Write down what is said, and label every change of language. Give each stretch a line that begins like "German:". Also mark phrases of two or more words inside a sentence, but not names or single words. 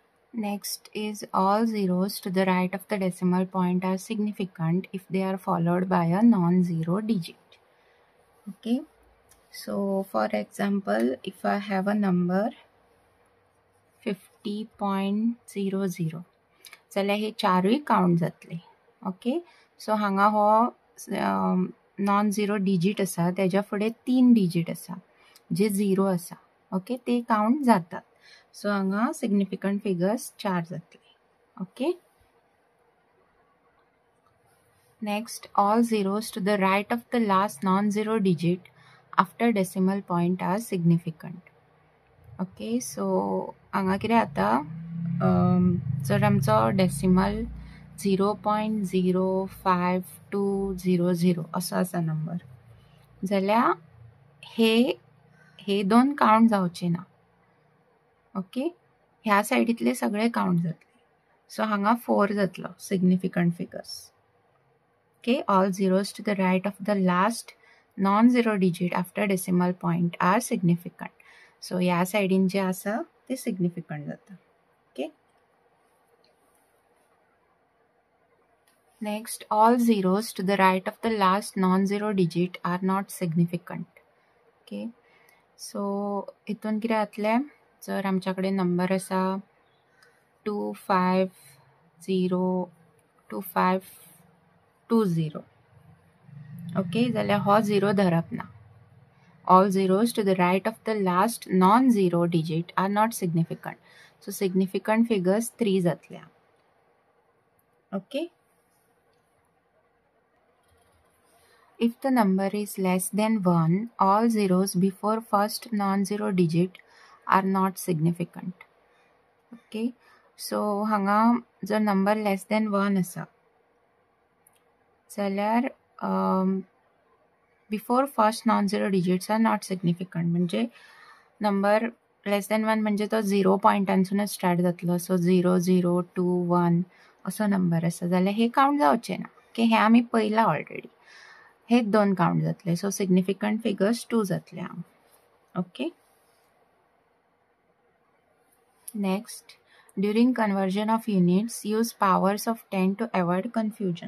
English: Next is all zeros to the right of the decimal point are significant if they are followed by a non-zero digit. Okay, so for example, if I have a number 50.00
Konkani: जाल्यार हे चारूय काउंट जातले. ओके, सो हांगा हो
English: non zero digit
Konkani: आसा, तेज्या फुडें 3 डिजीट आसा जे झिरो आसा. ओके, ते काउंट जातात. सो हांगा
English: significant figures
Konkani: 4 जातले.
English: okay, next, all zeros to the right of the last non-zero digit after decimal point are significant.
Konkani: ओके, सो हांगा कितें जाता, जर आमचो डेसिमल 0.05200 असो आसा नंबर, जाल्यार हे दोन काउंट जावचे ना. ओके, ह्या सायडीतले सगळे काउंट जातले. सो हांगा 4 जातलो
English: significant figures. okay, all zeros to the right of the last non-zero digit after decimal point are significant.
Konkani: सो ह्या सायडीन जे आसा ते सिग्निफिकंट जाता.
English: okay, next, all zeros to the right of the last non-zero digit are not significant.
Konkani: ओके, सो हितून कितें जातलें, जर आमच्या कडेन नंबर आसा 2520. ओके, जाल्यार हो झिरो धरप ना.
English: All zeros to the right of the last non-zero digit are not significant. So significant figures 3 जातल्या. Okay, if the number is less than 1, all zeros before first non-zero digit are not significant. Okay, so
Konkani: हांगा जर
English: number less than 1
Konkani: आसा जाल्यार
English: before first non-zero digits are not significant.
Konkani: म्हणजे
English: number less than 1
Konkani: म्हणजे तो 0 पॉइंटांसूनच स्टार्ट जातलो. सो 0 0 2 1 असो नंबर आसा जाल्यार हे काउंट जावचे ना. ओके, हे आमी पयला ऑलरेडी. हे दोन काउंट जातले.
English: so significant figures 2
Konkani: जातले हांगा.
English: okay, next, during conversion of units use powers of 10 to avoid confusion.